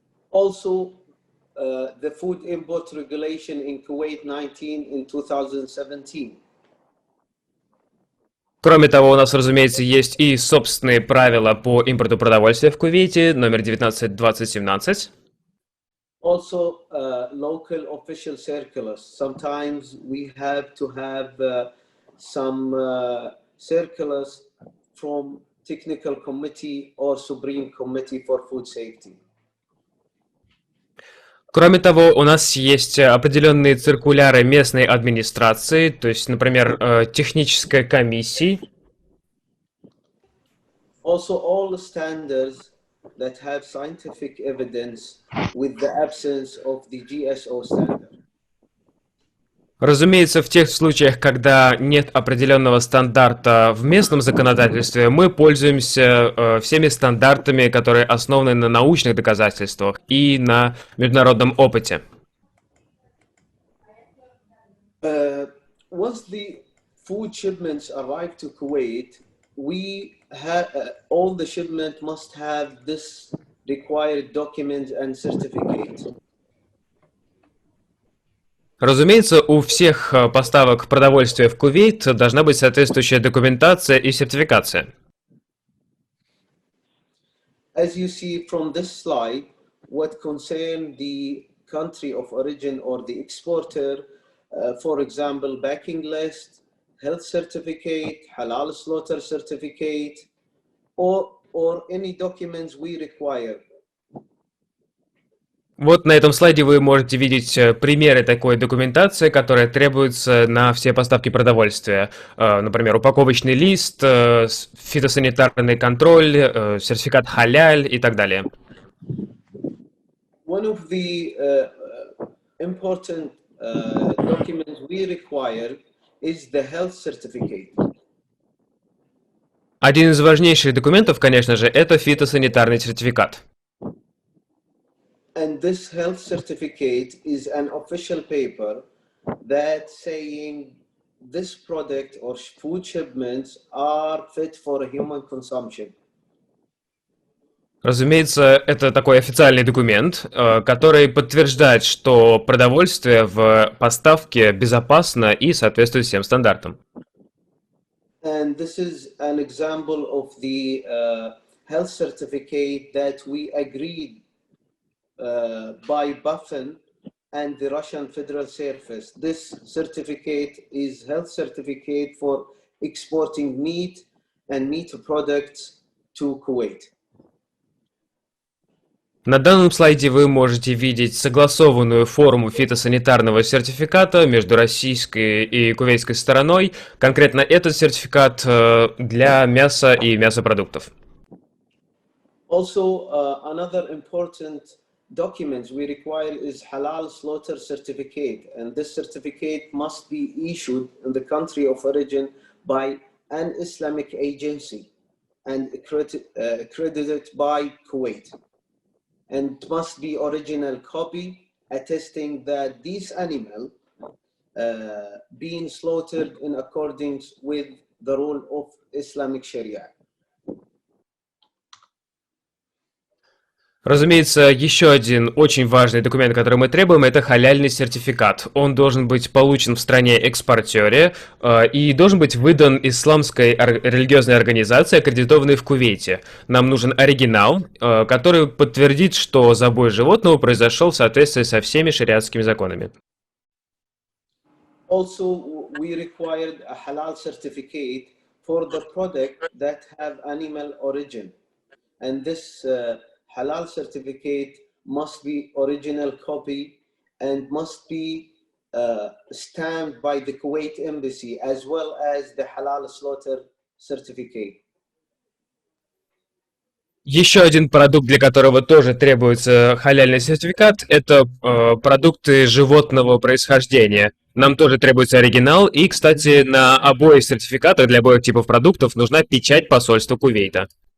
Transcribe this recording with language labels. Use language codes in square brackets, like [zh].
[en] Also, the food import regulation in Kuwait 19 in 2017. [ru] Кроме того, у нас, разумеется, есть и собственные правила по импорту продовольствия в Кувейте, номер 19/2017. [en] Also, local official circulars. Sometimes we have to have some circulars from Technical Committee or Supreme Committee for Food Safety. [ru] Кроме того, у нас есть определенные циркуляры местной администрации, то есть, например, технической комиссии. [en] Also, all standards that have scientific evidence with the absence of the Gso standard. [ru] Разумеется, в тех случаях, когда нет определенного стандарта в местном законодательстве, мы пользуемся всеми стандартами, которые основаны на научных доказательствах и на международном опыте. [en] Once the food shipments arrive to Kuwait, we have all the shipment must have this required document and certificate. [ru] Разумеется, у всех поставок продовольствия в Кувейт должна быть соответствующая документация и сертификация. [en] As you see from this slide, what concern the country of origin or the exporter, for example, packing list, health certificate, halal slaughter certificate, or any documents we require. [ru] Вот на этом слайде вы можете видеть примеры такой документации, которая требуется на все поставки продовольствия. Например, упаковочный лист, фитосанитарный контроль, сертификат халяль и так далее. [en] One of the important documents we require is the health certificate. [ru] Один из важнейших документов, конечно же, это фитосанитарный сертификат. [en] And this health certificate is an official paper that saying this product or food shipments are fit for human consumption. [ru] Разумеется, это такой официальный документ, который подтверждает, что продовольствие в поставке безопасно и соответствует всем стандартам. [en] And this is an example of the health certificate that we agreed by Buffen and the Russian Federal Service. This certificate is health certificate for exporting meat and meat products to Kuwait. [ru] На данном слайде вы можете видеть согласованную форму фитосанитарного сертификата между российской и кувейтской стороной. Конкретно этот сертификат для мяса и мясопродуктов. [en] Also, another important document we require is Halal Slaughter Certificate, and this certificate must be issued in the country of origin by an Islamic agency and accredited by Kuwait. And it must be original copy attesting that this animal being slaughtered in accordance with the rule of Islamic Sharia. [ru] Разумеется, еще один очень важный документ, который мы требуем, это халяльный сертификат. Он должен быть получен в стране-экспортере и должен быть выдан исламской религиозной организацией, аккредитованной в Кувейте. Нам нужен оригинал, который подтвердит, что забой животного произошел в соответствии со всеми шариатскими законами. [en] Also, we required a halal certificate for the product that have animal origin, and this Halal certificate must be original copy and must be stamped by the Kuwait embassy as well as the Halal slaughter certificate. [ru] Еще один продукт, для которого тоже требуется халяльный сертификат, это продукты животного происхождения. Нам тоже требуется оригинал, и, кстати, на обоих сертификатах для обоих типов продуктов нужна печать посольства Кувейта.